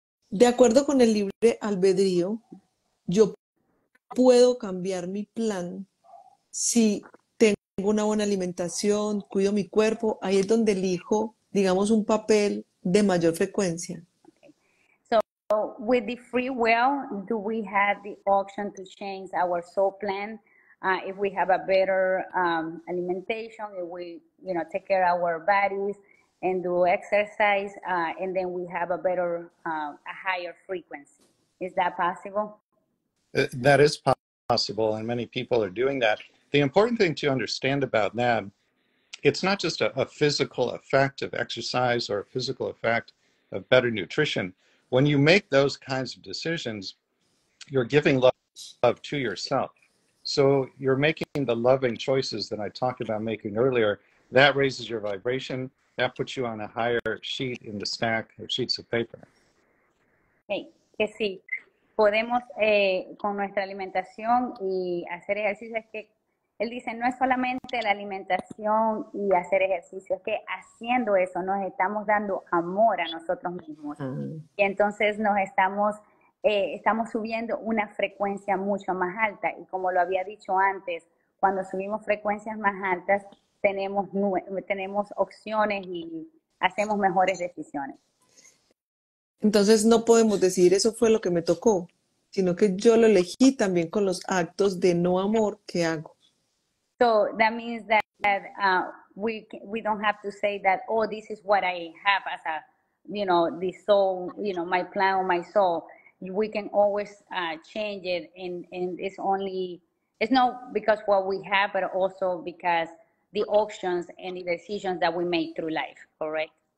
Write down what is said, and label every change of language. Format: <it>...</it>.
<es>De acuerdo con el libre albedrío, yo puedo cambiar mi plan si tengo una buena alimentación, cuido mi cuerpo, ahí es donde elijo, digamos, un papel de mayor frecuencia.</es> <en>Okay. So with the free will, do we have the option to change our soul plan? If we have a better alimentation, if we, take care of our bodies and do exercise, and then we have a better, a higher frequency. Is that possible? That is possible, and many people are doing that. The important thing to understand about that, it's not just a physical effect of exercise or a physical effect of better nutrition. When you make those kinds of decisions, you're giving love to yourself. So you're making the loving choices that I talked about making earlier. That raises your vibration. That puts you on a higher sheet in the stack of sheets of paper.</en> <es>Hey, que sí, podemos con nuestra alimentación y hacer ejercicio. Es que él dice, no es solamente la alimentación y hacer ejercicio, es que haciendo eso nos estamos dando amor a nosotros mismos. Y entonces nos estamos subiendo una frecuencia mucho más alta. Y como lo había dicho antes, cuando subimos frecuencias más altas, tenemos opciones y hacemos mejores decisiones. Entonces no podemos decir eso fue lo que me tocó, sino que yo lo elegí también con los actos de no amor que hago.</es> <en>So that means that we don't have to say that, oh, this is what I have as a, the soul, my plan or my soul. We can always change it, and it's not because what we have, but also because the options and the decisions that we make through life, correct?</en>